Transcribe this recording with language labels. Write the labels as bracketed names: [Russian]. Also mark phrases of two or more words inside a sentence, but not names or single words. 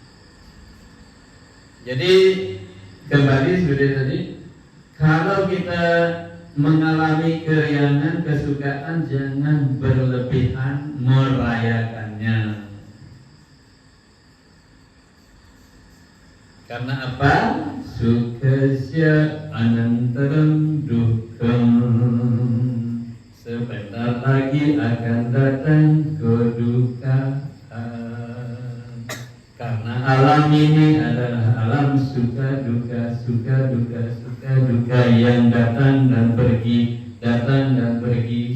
[Indonesian] Jadi kembali seperti tadi, kalau kita mengalami keriangan, kesukaan, jangan berlebihan merayakannya. Karena apa? [Sanskrit] Sukasya anantaram dukkam. [Indonesian] Sebentar lagi akan datang kedukaan. Karena alam ini adalah alam suka duka, suka duka, suka duka yang datang dan pergi, datang dan pergi.